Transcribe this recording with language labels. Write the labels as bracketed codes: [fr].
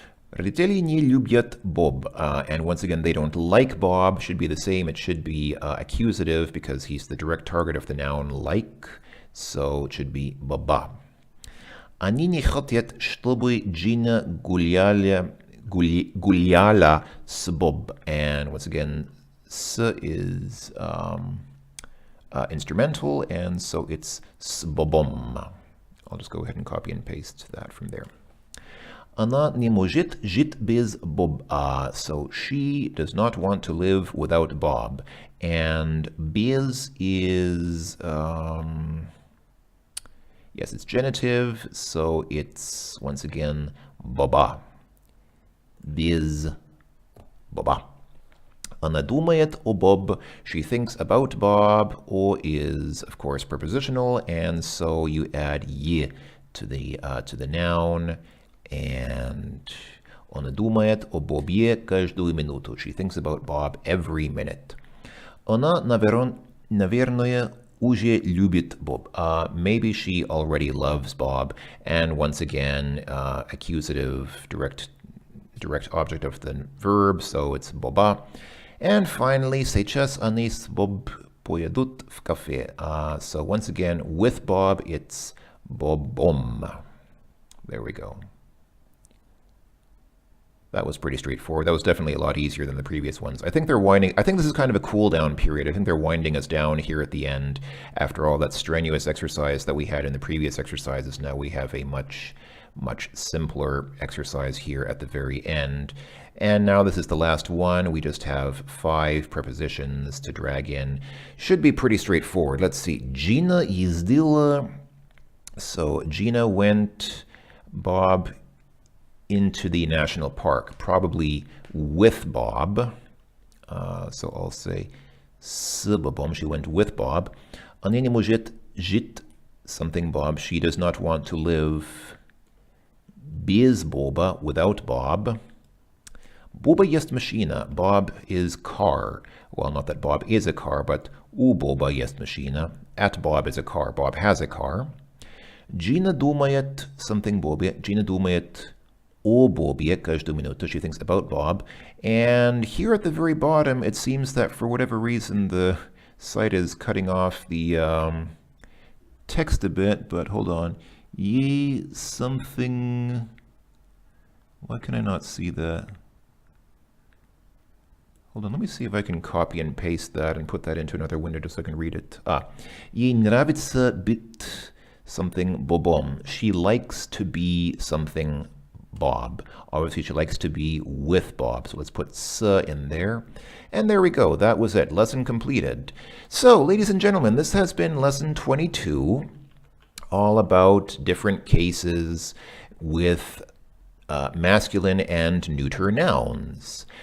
[ru] Родители не любят Bob. [en] And once again, they don't like Bob. Should be the same. It should be accusative because he's the direct target of the noun like. So it should be Baba. [ru] Они не хотят, чтобы Gina гуляла с Bob. [en] And once again, s is instrumental, and so it's s Bobom. I'll just go ahead and copy and paste that from there. [ru] Она не может жить без Bob. [en] So she does not want to live without Bob. And без is, yes, it's genitive, so it's, once again, Boba. [ru] Без Boba. Она думает о Bob. [en] She thinks about Bob, or is, of course, prepositional, and so you add ye to the noun. [ru] And она думает о Бобе каждую минуту. [en] She thinks about Bob every minute. [ru] Она, наверное, уже любит Bob. [en] Maybe she already loves Bob. And once again, accusative, direct direct object of the verb, so it's boba. And finally, [ru] сейчас они с Боб поедут в кафе. [en] So once again, with Bob, it's bobom. There we go. That was pretty straightforward. That was definitely a lot easier than the previous ones. I think this is kind of a cool down period. I think they're winding us down here at the end. After all that strenuous exercise that we had in the previous exercises, now we have a much simpler exercise here at the very end. And now this is the last one. We just have 5 prepositions to drag in. Should be pretty straightforward. Let's see. Gina [ru] ездила. [en] So Gina went, Bob, into the national park, probably with Bob. So I'll say [ru] с Бобом. [en] She went with Bob. [ru] Она не может жить [en] something [ru] Bob. [en] She does not want to live [ru] без Боба, [en] without Bob. [ru] Боба есть машина. [en] Bob is car. Well, not that Bob is a car, but [ru] у Боба есть машина. [en] At Bob is a car. Bob has a car. [ru] Gina думает [en] something [ru] Бобе. Gina думает о Бобе каждую минуту. [en] She thinks about Bob. And here at the very bottom, it seems that for whatever reason, the site is cutting off the text a bit, but hold on. Ye something... Why can I not see that? Hold on, let me see if I can copy and paste that and put that into another window just so I can read it. [ru] Ей нравится быть [en] something [ru] Бобом. [en] She likes to be something Bob. Obviously, she likes to be with Bob. So let's put s in there. And there we go. That was it. Lesson completed. So, ladies and gentlemen, this has been lesson 22, all about different cases with masculine and neuter nouns.